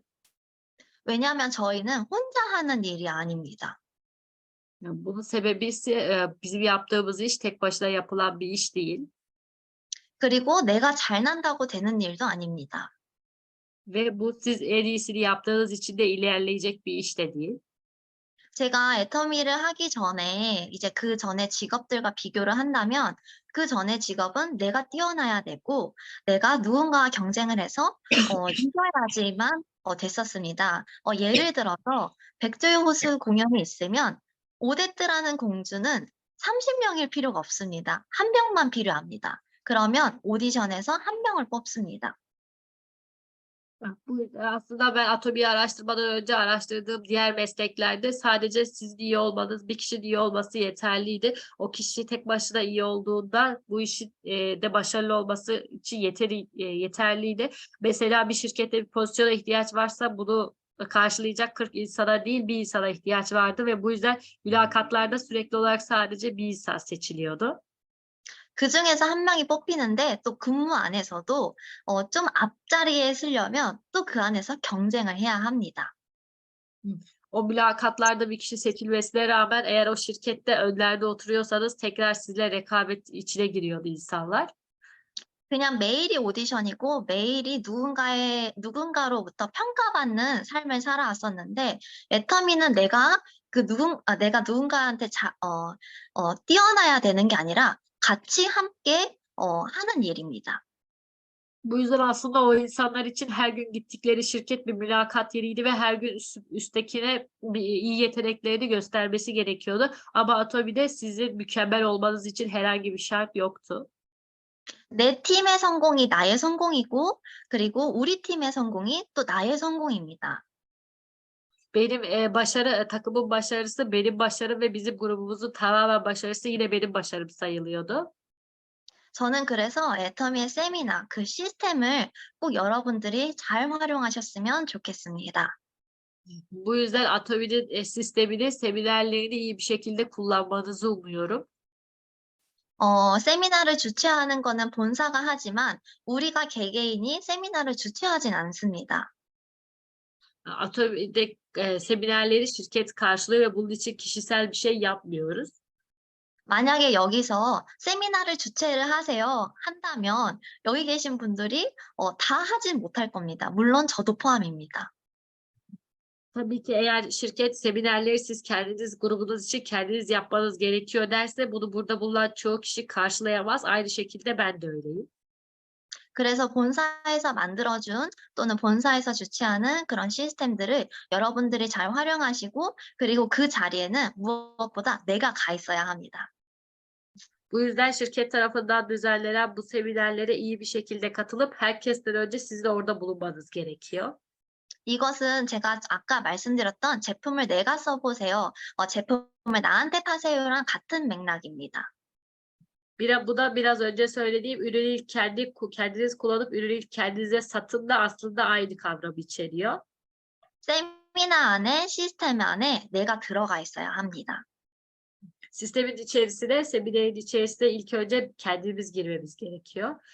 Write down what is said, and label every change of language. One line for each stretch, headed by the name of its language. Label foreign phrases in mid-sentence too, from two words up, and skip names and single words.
Korean: 왜냐하면 저희는 혼자 하는 일이 아닙니다.
Turkish: Yani bunun sebebi ise bizim yaptığımız iş tek başına yapılan bir iş değil.
Korean: 그리고 내가 잘난다고 되는 일도 아닙니다.
Turkish: Ve bu siz en iyisini yaptığınız için de ilerleyecek bir iş de değil.
Korean: 제가 애터미를 하기 전에 이제 그 전에 직업들과 비교를 한다면 그 전에 직업은 내가 뛰어나야 되고 내가 누군가와 경쟁을 해서 이겨야지만 됐었습니다. 예를 들어서 백조의 호수 공연이 있으면 오데트라는 공주는 30명일 필요가 없습니다. 한 명만 필요합니다. 그러면 오디션에서 한 명을 뽑습니다.
Turkish: Bu aslında ben atomiyi araştırmadan önce araştırdığım diğer mesleklerde sadece sizin iyi olmanız, bir kişinin iyi olması yeterliydi. O kişi tek başına iyi olduğunda bu işin de başarılı olması için yeterliydi. Mesela bir şirkette bir pozisyona ihtiyaç varsa bunu karşılayacak 40 insana değil, bir insana ihtiyaç vardı ve bu yüzden mülakatlarda sürekli olarak sadece bir insan seçiliyordu.
Korean: 그중에서 한 명이 뽑히는데 또 근무 안에서도 좀 앞자리에 서려면 또 그 안에서 경쟁을 해야 합니다.
Turkish: O mülakatlarda bir kişi seçilmesine rağmen eğer o şirkette önlerde oturuyorsanız tekrar sizle rekabet içine giriyordu insanlar.
Korean: 그냥 매일이 오디션이고 매일이 누군가로부터 평가받는 삶을 살아왔었는데 애터미는 내가 누군가한테 뛰어나야 되는 게 아니라 같이 함께 하는 일입니다.
Turkish: Bu yüzden aslında o insanlar için her gün gittikleri şirket bir mülakat yeriydi ve her gün üsttekine iyi yeteneklerini göstermesi gerekiyordu. Ama Atomi'de sizin mükemmel olmanız için herhangi bir şart yoktu.
Korean: 내 팀의 성공이 나의 성공이고 그리고 우리 팀의 성공이 또 나의 성공입니다.
Turkish: Benim takımın başarısı benim başarım ve bizim grubumuzun tamamen başarısı yine benim başarım sayılıyordu.
Korean: 저는 그래서 애터미의 세미나 그 시스템을 꼭 여러분들이 잘 활용하셨으면 좋겠습니다.
Turkish: Bu yüzden Atomi'nin sistemini, seminerlerini iyi bir şekilde kullanmanızı umuyorum.
Korean: 세미나를 주최하는 거는 본사가 하지만 우리가 개개인이 세미나를 주최하진 않습니다.
Turkish: Atomi'de seminerleri şirket karşılıyor ve bunun için kişisel bir şey yapmıyoruz.
Korean: 만약에 여기서 세미나를 주최를 한다면 여기 계신 분들이 다 하진 못할 겁니다. 물론 저도 포함입니다.
Turkish: Tabii ki eğer şirket seminerleri siz kendiniz grubunuz için kendiniz yapmanız gerekiyor derse bunu burada bulunan çoğu kişi karşılayamaz. Aynı şekilde ben de öyleyim.
Korean: 그래서 본사에서 만들어준 또는 본사에서 주최하는 그런 시스템들을 여러분들이 잘 활용하시고 그리고 그 자리에는 무엇보다 내가 가 있어야 합니다.
Turkish: Bu yüzden şirket tarafından düzenlenen bu seminerlere iyi bir şekilde katılıp herkesten önce sizin orada bulunmanız gerekiyor.
Korean: 이것은 제가 아까 말씀드렸던 제품을 내가 써보세요. 제품을 나한테 파세요랑 같은 맥락입니다.
Turkish: Bu da biraz önce söylediğim ürünü ilk kendiniz kullanıp ürünü ilk kendinize satın da aslında aynı kavramı içeriyor.
Korean: 세미나 안에 시스템 안에 내가 들어가 있어야 합니다.
Turkish: Sistemin içerisine, seminerin içerisine ilk önce kendimiz girmemiz gerekiyor.